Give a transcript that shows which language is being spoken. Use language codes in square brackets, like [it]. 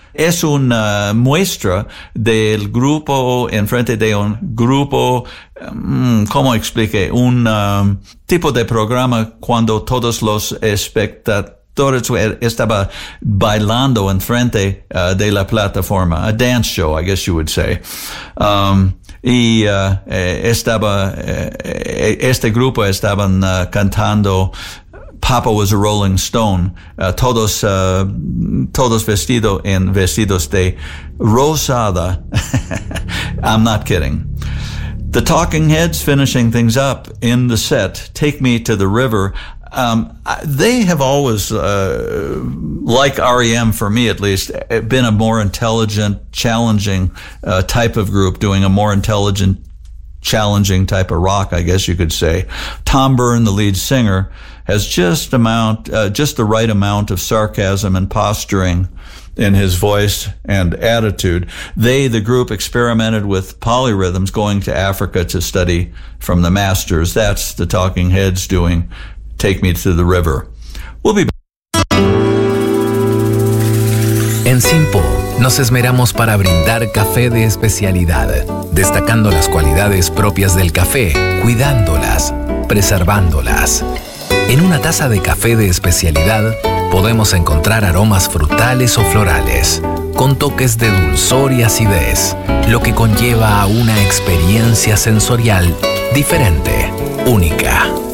[es] Es una muestra del grupo en frente de un grupo, ¿cómo explique? Un tipo de programa cuando todos los espectadores estaban bailando en frente de la plataforma. [en] A dance show, I guess you would say. [es] Este grupo estaban cantando Papa Was a Rolling Stone, todos vestidos en vestidos de rosada. [en] I'm not kidding. The Talking Heads finishing things up in the set, Take Me to the River. They have always, like REM for me at least, been a more intelligent, challenging type of group, doing a more intelligent, challenging type of rock, I guess you could say. Tom Byrne, the lead singer, has just the right amount of sarcasm and posturing in his voice and attitude. They, the group, experimented with polyrhythms, going to Africa to study from the masters. That's the Talking Heads doing Take Me to the River. We'll be back. [es] En Simpo, nos esmeramos para brindar café de especialidad, destacando las cualidades propias del café, cuidándolas, preservándolas. En una taza de café de especialidad podemos encontrar aromas frutales o florales, con toques de dulzor y acidez, lo que conlleva a una experiencia sensorial diferente, única.